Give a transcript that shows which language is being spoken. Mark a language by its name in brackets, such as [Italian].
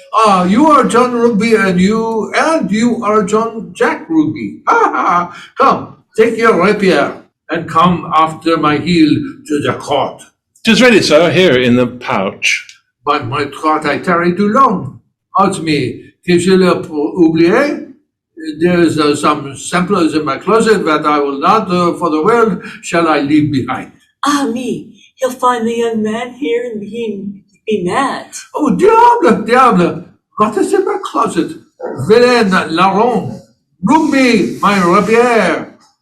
[English] Ah, you are John Rugby and you are John Jack Rugby. Ha ha! Come, take your rapier and come after my heel to the court. 'Tis ready, sir, here in the pouch. By my troth, I tarry too long. Odds me, [French] qu'est-ce que j'ai oublié? [English] There's some samplers in my closet that I will not, for the world, shall I leave behind. Ah, me, he'll find the young man here and be mad. Oh, diable, what is in my closet? Villain, larron, bring me my rapier.